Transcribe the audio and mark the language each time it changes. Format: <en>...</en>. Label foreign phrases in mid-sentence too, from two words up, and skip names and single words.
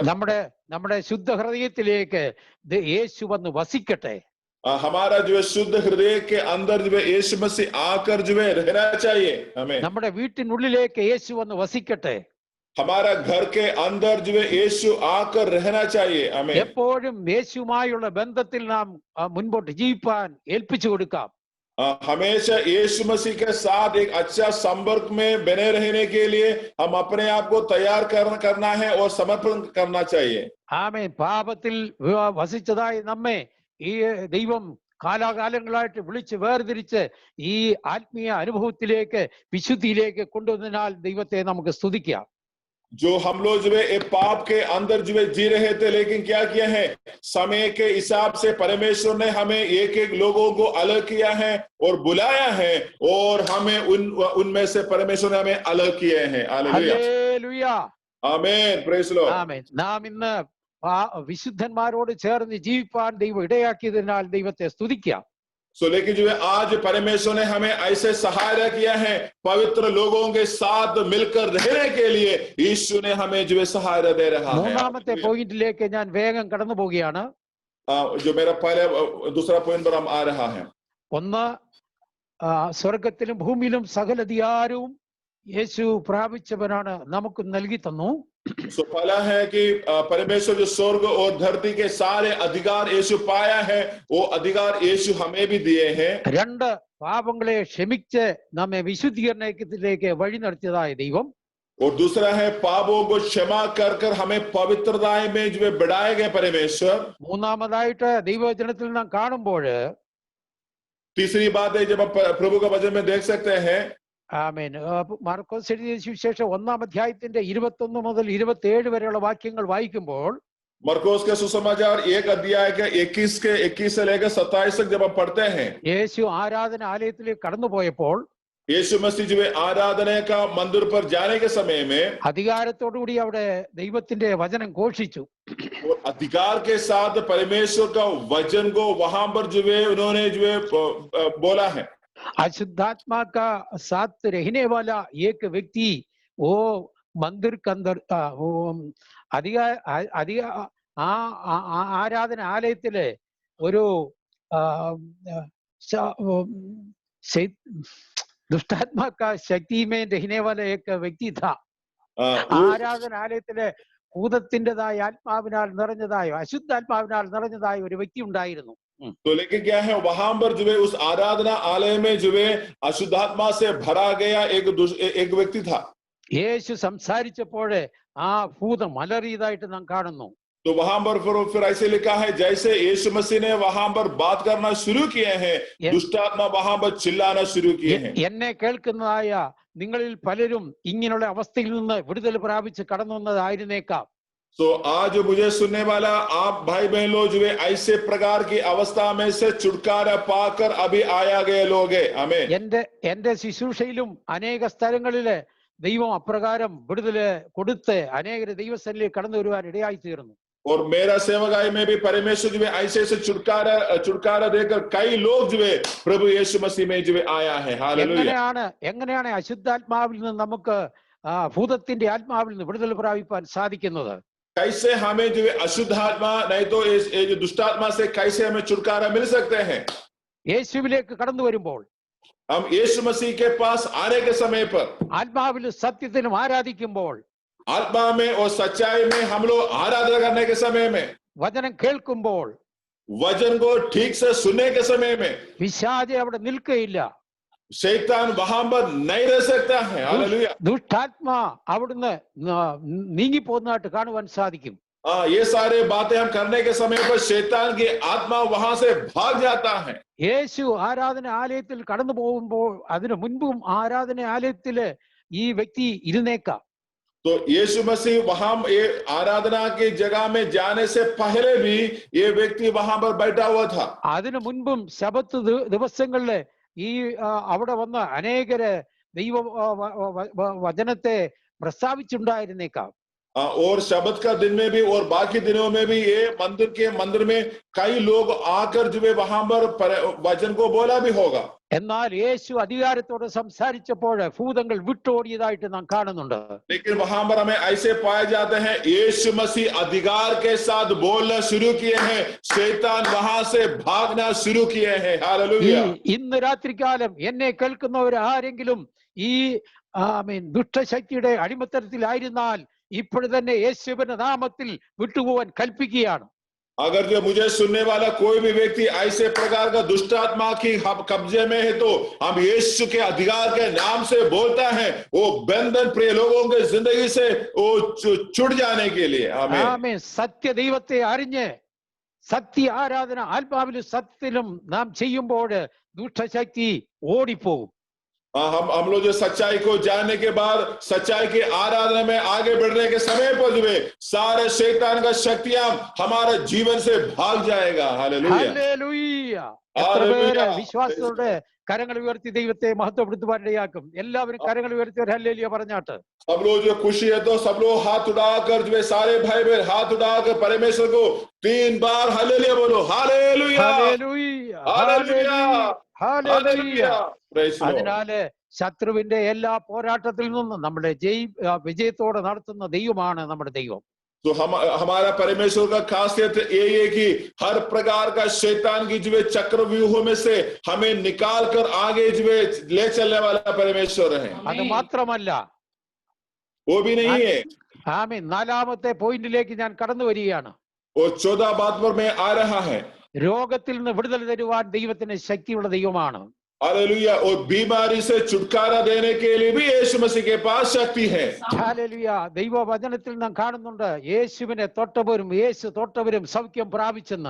<ml>നമ്മുടെ ശുദ്ധ ഹൃദയത്തിലേക്ക് യേശു വന്ന് വസിക്കട്ടെ.</ml> <hi>हमारा जो है शुद्ध हृदय के अंदर जो है यीशु मसीह आकर जो है रहना चाहिए हमें।</hi> <ml>നമ്മുടെ വീട്ടിനുള്ളിലേക്ക് യേശു വന്ന് വസിക്കട്ടെ.</ml> <hi>हमारा घर के अंदर जो है यीशु आकर रहना चाहिए हमें।</hi> <ml>എപ്പോഴും യേശുവുമായുള്ള ബന്ധത്തിൽ നാം മുൻപോട്ട് ജീവിപ്പാൻ ഏൽപ്പിച്ചു കൊടുക്കാം.</ml> <hi>हमेशा यीशु मसीह के साथ एक अच्छा संपर्क में बने रहने के लिए हम अपने आप को तैयार करना है और समर्पण करना चाहिए।</hi> <ml>ആമേൻ. പാപത്തിൽ വസിച്ചതായി നമ്മെ ഈ ദൈവം കാലാകാലങ്ങളായിട്ട് വിളിച്ച് വേർതിരിച്ച് ഈ ആത്മീയ അനുഭവത്തിലേക്ക് വിശുദ്ധിയിലേക്ക് കൊണ്ടുവന്നതിനാൽ ദൈവത്തെ നമുക്ക് സ്തുതിക്കാം.</ml> <hi>जो हम लोग जो है पाप के अंदर जो है जी रहे थे, लेकिन क्या किया है, समय के हिसाब से परमेश्वर ने हमें एक लोगों को अलग किया है और बुलाया है, और हमें उनमें से परमेश्वर ने हमें अलग किए हैं।</hi> <ml>ഹല്ലേലൂയ.</ml> <en>Amen. Praise the Lord.</en> <ml>ആമേൻ. നാം ഇന്ന് വിശുദ്ധന്മാരോട് ചേർന്ന് ജീവിപ്പാൻ ദൈവം ഇടയാക്കിയതിനാൽ ദൈവത്തെ സ്തുതിക്കാം.</ml> <hi>सो लेकिन जो है आज परमेश्वर ने हमें ऐसे सहायता किया है, पवित्र लोगों के साथ मिलकर रहने के लिए यीशु ने हमें जो है सहायता दे रहा है।</hi> <ml>മൂന്നാമത്തെ പോയിന്റിലേക്ക് ഞാൻ വേഗം കടന്നു പോവുകയാണ്.</ml> <hi>जो मेरा पहले दूसरा पॉइंट पर हम आ रहा है.</hi> <ml>ഒന്ന്, സ്വർഗത്തിലും ഭൂമിയിലും സകല അധികാരവും യേശു പ്രാപിച്ചവനാണ് നമുക്ക് നൽകി തന്നു.</ml> <hi>सो पहला है कि परमेश्वर जो स्वर्ग और धरती के सारे अधिकार यीशु पाया है, वो अधिकार यीशु हमें भी दिए हैं.</hi> <ml>രണ്ട്, പാപങ്ങളെ ക്ഷമിച്ച് നമ്മെ വിശുദ്ധീകരണത്തിലേക്ക് വഴി നടത്തിയതായ ദൈവം.</ml> <hi>और दूसरा है पापों को क्षमा कर कर हमें पवित्रता में जो बढ़ाए गए परमेश्वर.</hi> <ml>മൂന്നാമതായിട്ട് ദൈവവചനത്തിൽ നാം കാണുമ്പോൾ,</ml> <hi>तीसरी बात है जब आप प्रभु का वचन में देख सकते हैं,</hi> <ml>ആമേൻ, മാർക്കോസ് എഴുതിയ സുവിശേഷം 1-ാം അധ്യായത്തിന്റെ 21 മുതൽ 27 വരെയുള്ള വാക്യങ്ങൾ വായിക്കുമ്പോൾ,</ml> <hi>मरकोस के सुसमाचार 1 अध्याय के 21 से लेकर 27 तक जब हम पढ़ते हैं,</hi> <ml>യേശു ആരാധന ആലയത്തിലേക്ക് കടന്നുപോയപ്പോൾ</ml> <hi>यीशु मसीह जो आराधना का मंदिर पर जाने के समय में</hi> <ml>അധികാരത്തോടുകൂടി അവിടെ ദൈവത്തിന്റെ വചനം ഘോഷിച്ചു.</ml> <hi>और अधिकार के साथ परमेश्वर का वचन को वहां पर जो है उन्होंने जो है बोला है. अशुद्धात्मा का साथ रहने वाला एक व्यक्ति वो मंदिर के अंदर</hi> <ml>ആരാധന ആലയത്തിലെ ഒരു</ml> <hi>दुष्टात्मा का शक्ति में रहने वाला एक व्यक्ति था.</hi> <ml>ആരാധനാലയത്തിലെ ഭൂതത്തിൻ്റെതായ ആത്മാവിനാൽ നിറഞ്ഞതായോ അശുദ്ധാത്മാവിനാൽ നിറഞ്ഞതായ ഒരു വ്യക്തി ഉണ്ടായിരുന്നു.</ml> <hi>तो लेकिन क्या है, वहां पर जो है उस आराधना आलय में जो है अशुद्धात्मा से भरा गया एक व्यक्ति था.</hi> <ml>യേശു സംസാരിച്ചപ്പോൾ ആ ഭൂതം അലറിയതായിട്ട് നാം കാണുന്നു.</ml> <hi>तो वहां पर फिर ऐसे लिखा है, जैसे यीशु मसीह ने वहां पर बात करना शुरू किए हैं, दुष्टात्मा वहां पर चिल्लाना शुरू किए हैं.</hi> <ml>എന്നെ കേൾക്കുന്നതായ നിങ്ങളിൽ പലരും ഇങ്ങനെയുള്ള അവസ്ഥയിൽ നിന്ന് വിടുതൽ പ്രാപിച്ച് കടന്നു വന്നതായിരുന്നേക്കാം.</ml> <hi>तो आज मुझे सुनने वाला आप भाई बहन लोग जो है ऐसे प्रकार की अवस्था में से छुटकारा पाकर अभी आया गए लोग हैं. आमीन.</hi> <ml>എന്റെ ശുശ്രൂഷയിലും അനേക സ്ഥലങ്ങളില് ദൈവം അപ്രകാരം വിടുതല് കൊടുത്ത് അനേകരെ ദൈവസന്നിധിയിൽ കടന്നു വരുവാൻ ഇടയായി തീർന്നു.</ml> <hi>और मेरा सेवकाई में भी परमेश्वर जो है ऐसे छुटकारा देकर कई लोग जो है प्रभु यीशु मसीह में जो है आया है. हालेलुया.</hi> <ml>എങ്ങനെയാണ് അശുദ്ധാത്മാവിൽ നിന്ന് നമുക്ക് ഭൂതത്തിന്റെ ആത്മാവിൽ നിന്ന് വിടുതൽ പ്രാപിക്കാൻ സാധിക്കുന്നത്?</ml> <hi>कैसे हमें जो है अशुद्ध आत्मा नहीं तो जो दुष्टात्मा से कैसे हमें छुटकारा मिल सकते हैं?</hi> <ml>യേശുവിലേക്ക് കടന്നു വരുമ്പോൾ,</ml> <hi>हम यीशु मसीह के पास आने के समय पर,</hi> <ml>ആത്മാവിലും സത്യത്തിലും ആരാധിക്കുമ്പോൾ,</ml> <hi>आत्मा में और सच्चाई में हम लोग आराधना करने के समय में,</hi> <ml>വചനം കേൾക്കുമ്പോൾ,</ml> <hi>वचन को ठीक से सुनने के समय में</hi> <ml>പിശാച് അവിടെ നിൽക്കുകയില്ല.</ml> <hi>शैतान वहां पर नहीं रह सकता है. हालेलुया.</hi> <ml>ദുഷ്ടാത്മാ അവിടുന്ന് നീങ്ങിപ്പോകുന്നതായിട്ട് കാണുവാൻ സാധിക്കും.</ml> <hi>ये सारे बातें हम करने के समय पर शैतान की आत्मा वहां से भाग जाता है.</hi> <ml>യേശു ആരാധന ആലയത്തിൽ കടന്നു പോകുമ്പോൾ അതിനു മുൻപും ആരാധന ആലയത്തില് ഈ വ്യക്തി ഇരുന്നേക്കാം.</ml> <hi>तो यीशु मसीह वहां ये आराधना की जगह में जाने से पहले भी ये व्यक्ति वहां पर बैठा हुआ था.</hi> <ml>അതിനു മുൻപും ശബത്ത് ദിവസങ്ങളില് ഈ അവിടെ വന്ന് അനേകര് ദൈവ വചനത്തെ പ്രസ്താവിച്ചുണ്ടായിരുന്നേക്കാം.</ml> <hi>और शब्द का दिन में भी और बाकी दिनों में भी ये मंदिर में कई लोग आकर जो है वहां पर वचन को बोला भी होगा.</hi> <ml>എന്നാൽ യേശു അധികാരത്തോടെ സംസാരിച്ചപ്പോൾ ഭൂതങ്ങൾ വിട്ടോടിയതായിട്ട് നാം കാണുന്നുണ്ട്.</ml> <hi>लेकिन वहां पर हमें ऐसे पाए जाते हैं, यीशु मसीह अधिकार के साथ बोलना शुरू किए हैं, शैतान वहां से भागना शुरू किए हैं. हालेलुया.</hi> <ml>ഇന്ന് രാത്രികാലം എന്നെ കേൾക്കുന്നവർ ആരെങ്കിലും ഈ ദുഷ്ടശക്തിയുടെ അടിമത്തരത്തിലായിരുന്നാൽ ഇപ്പോഴും തന്നെ യേശുവിന്റെ നാമത്തിൽ വിട്ടുപോകാൻ കൽപ്പിക്കുകയാണ്.</ml> <hi>अगर जो मुझे सुनने वाला कोई भी व्यक्ति ऐसे प्रकार का दुष्टात्मा की कब्जे में है, तो हम यीशु के अधिकार के नाम से बोलता है, वो बंधन प्रिय लोगों के जिंदगी से वो छूट जाने के लिए.</hi> <ml>ആമേൻ. സത്യ ദൈവത്തെ അറിഞ്ഞ് സത്യ ആരാധന ആത്മാവിലും സത്യത്തിലും നാം ചെയ്യുമ്പോൾ ദുഷ്ടശക്തി ഓടിപ്പോകും.</ml> <hi>हम लोग जो सच्चाई को जानने के बाद सच्चाई की आराधना में आगे बढ़ने के समय पर जो है सारे शैतान का शक्तियां हमारे जीवन से भाग जाएगा। हालेलुया,</hi> <ml>ഹല്ലേലൂയ. എത്ര പേര് വിശ്വാസത്തോടെ കരങ്ങൾ ഉയർത്തി ദൈവത്തെ മഹത്വപ്പെടുത്തുവാൻ ഇടയാക്കും? എല്ലാവരും കരങ്ങൾ ഉയർത്തി ഒരു ഹല്ലേലൂയ പറഞ്ഞാട്ട്.</ml> <hi>सब लोग जो खुशी है तो सब लोग हाथ उठाकर जो सारे भाई बहन हाथ उठाकर परमेश्वर को 3 बार हालेलुया बोलो। हालेलुया,</hi> <ml>ഹല്ലേലൂയ,</ml> <hi>हालेलुया,</hi> <ml>ഹല്ലേലൂയ.</ml> <en>Praise the Lord.</en> <ml>അതിനാല് ശത്രുവിന്റെ എല്ലാ പോരാട്ടത്തിൽ നിന്നും നമ്മുടെ വിജയത്തോടെ നടത്തുന്ന ദൈവമാണ് നമ്മുടെ ദൈവം.</ml> <hi>तो हमारा परमेश्वर का खासियत ये है कि हर प्रकार का शैतान की जो चक्रव्यूहों में से हमें निकाल कर आगे जो ले चलने वाला परमेश्वर है।</hi> <ml>അത് മാത്രമല്ല,</ml> <hi>वो भी नहीं है।</hi> <ml>ആമേൻ. 4ാമത്തെ പോയിന്റിലേക്ക് ഞാൻ കടന്നു വരികയാണ്.</ml> <hi>और 14 बात पर मैं आ रहा है।</hi> <ml>രോഗത്തിൽ നിന്ന് വിടുതൽ തരുവാൻ ദൈവത്തിന് ശക്തിയുള്ള ദൈവമാണ്.</ml> <hi>हालेलुया, और बीमारी से छुटकारा देने के लिए भी यीशु मसीह के पास शक्ति है।</hi> <ml>ഹല്ലേലൂയ. ദൈവവചനത്തിൽ നാം കാണുന്നുണ്ട് യേശുവിനെ തൊട്ടവരും സൗഖ്യം പ്രാപിച്ചെന്ന്.</ml>